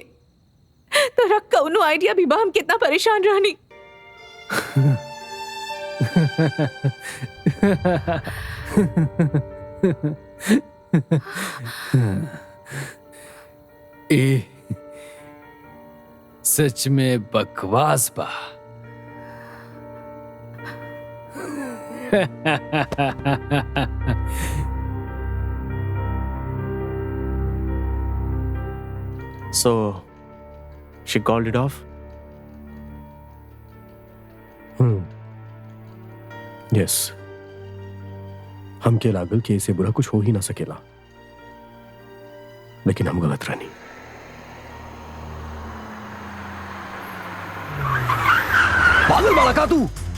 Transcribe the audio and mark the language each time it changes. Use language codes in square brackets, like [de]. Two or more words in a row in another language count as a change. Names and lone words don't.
[bho] तोरा कौनो आइडिया भी बा हम कितना परेशान रहनी? ए सच में बकवास बा। [en] So, she called it off? [bho] यस, हमके लागल कि इसे बुरा कुछ हो ही ना सकेला, लेकिन हम गलत रहनी। पागल बाड़ा का तू?